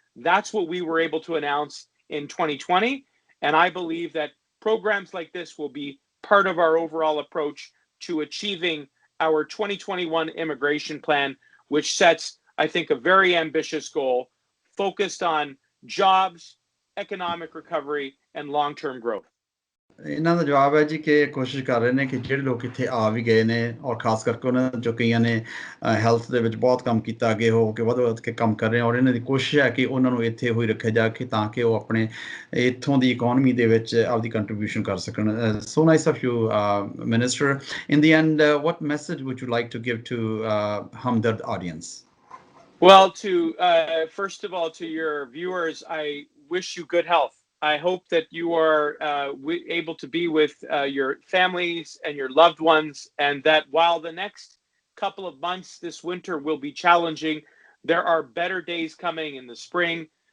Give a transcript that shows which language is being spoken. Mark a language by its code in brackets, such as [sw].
[en] That's what we were able to announce in 2020, and I believe that programs like this will be part of our overall approach to achieving our 2021 immigration plan, which sets, I think, a very ambitious goal focused on jobs, economic recovery, and long-term growth. [pa] ਇਹਨਾਂ ਦਾ ਜਵਾਬ ਹੈ ਜੀ ਕਿ ਕੋਸ਼ਿਸ਼ ਕਰ ਰਹੇ ਨੇ ਕਿ ਜਿਹੜੇ ਲੋਕ ਇੱਥੇ ਆ ਵੀ ਗਏ ਨੇ ਔਰ ਖਾਸ ਕਰਕੇ ਉਹਨਾਂ ਜੋ ਕਈਆਂ ਨੇ ਹੈਲਥ ਦੇ ਵਿੱਚ ਬਹੁਤ ਕੰਮ ਕੀਤਾ ਅੱਗੇ ਹੋ ਕੇ ਵੱਧ ਕੇ ਕੰਮ ਕਰ ਰਹੇ ਔਰ ਇਹਨਾਂ ਦੀ ਕੋਸ਼ਿਸ਼ ਹੈ ਕਿ ਉਹਨਾਂ ਨੂੰ ਇੱਥੇ ਹੋਈ ਰੱਖਿਆ ਜਾ ਕੇ ਤਾਂ ਕਿ ਉਹ ਆਪਣੇ ਇੱਥੋਂ ਦੀ ਇਕਨੋਮੀ ਦੇ ਵਿੱਚ ਆਪਦੀ ਕੰਟਰੀਬਿਊਸ਼ਨ ਕਰ ਸਕਣ। [en] So nice of you minister. In the end what message would you like to give to Hamdard audience? Well, first of all, to your viewers, I wish you good health. I hope that you are able to be with your families and your loved ones, and that while the next couple of months this winter will be challenging, there are better days coming in the spring.